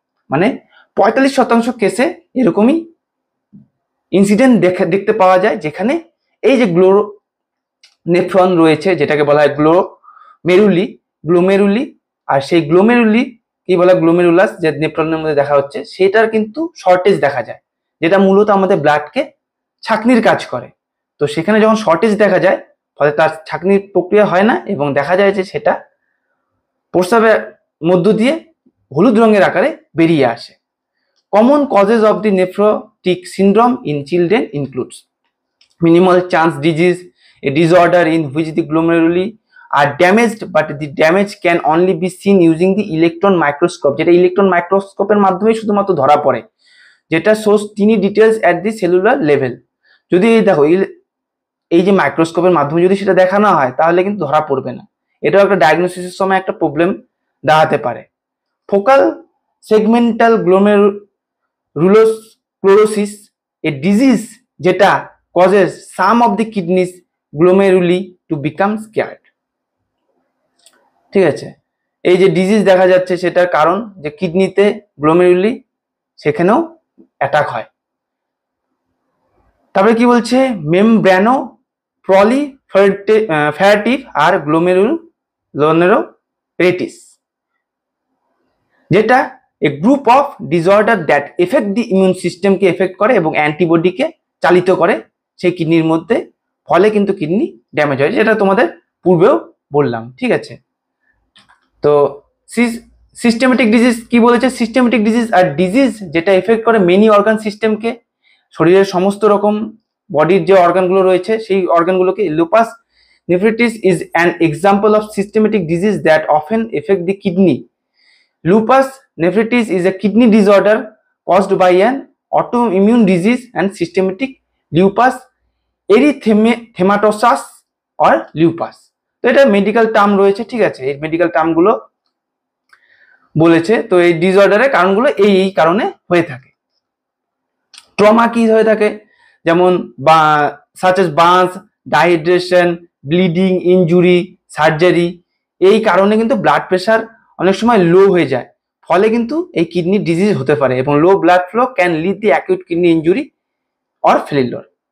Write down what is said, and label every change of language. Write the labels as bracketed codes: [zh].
[bn] মানে 45% কেসে এরকমই ইনসিডেন্ট দেখতে পাওয়া যায়, যেখানে এই যে নেফ্রন রয়েছে যেটাকে বলা হয় গ্লোমেরুলি, আর সেই গ্লোমেরুলি কি বলা গ্লোমেরুলাস যে নেফ্রনের মধ্যে দেখা হচ্ছে, সেটার কিন্তু শর্টেজ দেখা যায়, যেটা মূলত আমাদের ব্লাডকে ছাঁকনির কাজ করে। তো সেখানে যখন শর্টেজ দেখা যায়, ফলে তার ছাঁকনির প্রক্রিয়া হয় না এবং দেখা যায় যে সেটা প্রস্রাবের মধ্য দিয়ে হলুদ রঙের আকারে বেরিয়ে আসে। [en] common causes of the nephrotic syndrome in children includes minimal chance disease, a disorder in which the glomeruli are damaged, but the damage can only be seen using the electron microscope, [bn] যেটা electron মাইক্রোস্কোপের মাধ্যমে শুধুমাত্র ধরা পড়ে, যেটা [en] shows tiny details at the cellular level। [bn] যদি দেখো এই যে মাইক্রোস্কোপের মাধ্যমে যদি সেটা দেখানো হয় তাহলে কিন্তু ধরা পড়বে না, এটাও একটা ডায়াগনোসিসের সময় একটা প্রবলেম দাঁড়াতে পারে। [en] Focal segmental glomerulosclerosis, a disease যেটা causes some of the kidneys glomeruli to become scarred। [bn] ঠিক আছে, এই যে ডিজিজ দেখা যাচ্ছে সেটার কারণ যে কিডনিতে গ্লোমেরুলি সেখানেও অ্যাটাক হয়। তারপরে কি বলছে? মেমব্রানো প্রলিফেরেটিভ আর গ্লোমেরুলোনেফ্রিটিস, যেটা [en] a group of disorder that affect the immune [bn] সিস্টেমকে এফেক্ট করে এবং অ্যান্টিবডিকে চালিত করে সেই কিডনির মধ্যে, ফলে কিন্তু কিডনি ড্যামেজ হয়, যেটা তোমাদের পূর্বেও বললাম। ঠিক আছে, তো সিস্টেমেটিক ডিজিজ কি বলেছে? সিস্টেমেটিক ডিজিজ আর ডিজিজ যেটা এফেক্ট করে মেনি অর্গান সিস্টেমকে, শরীরের সমস্ত রকম বডির যে অর্গানগুলো রয়েছে সেই অর্গানগুলোকে। [en] Lupus nephritis is an example of systematic disease that often affect the kidney. Lupus nephritis is a kidney disorder caused by an autoimmune disease and systematic lupus erythematosus or lupus। [bn] তো এটা মেডিকেল টার্ম রয়েছে। ঠিক আছে, এই মেডিকেল টার্মগুলো বলেছে। তো এই ডিসঅর্ডারের কারণগুলো এই কারণে হয়ে থাকে। ট্রমা কি হয়ে থাকে? যেমন such as Burns, ডাইহাইড্রেশন, bleeding, injury, surgery, এই কারণে কিন্তু ব্লাড প্রেশার অনেক সময় লো হয়ে যায়, ফলে কিন্তু এই কিডনি ডিজিজ হতে পারে এবং [en] Low blood flow can lead the acute kidney injury or failure.